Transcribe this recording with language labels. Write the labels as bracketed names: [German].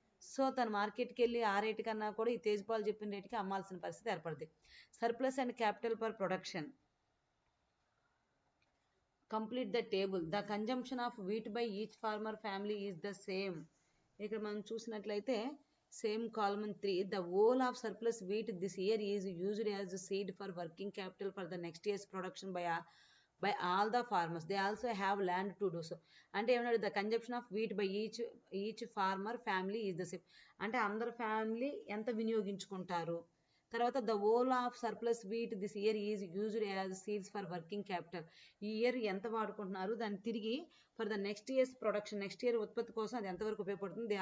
[Telugu] So తను మార్కెట్కి వెళ్ళి ఆ రేటు కన్నా కూడా ఈ తేజ్పాల్ చెప్పిన రేటుకి అమ్మాల్సిన పరిస్థితి ఏర్పడుతుంది. [English] Surplus and capital for production. Complete the table. The consumption of wheat by each farmer family is the same. [Telugu] ఇక్కడ మనం చూసినట్లయితే same column 3. [English] The whole of surplus wheat this year is used as seed for working capital for the next year's production by all the farmers. They also have land to do so. [Telugu] అంటే ఏమన్నాడు, [English] The consumption of wheat by each farmer family is the same. [Telugu] అంటే అందరు family ఎంత వినియోగించుకుంటారు. తర్వాత [English] The whole of surplus wheat this year is used as seeds for working capital. [Telugu] ఈ year ఎంత వాడుకుంటున్నారు, దాన్ని తిరిగి [English] for the next years production, [Telugu] next year ఉత్పత్తి కోసం అది ఎంతవరకు ఉపయోగపడుతుంది.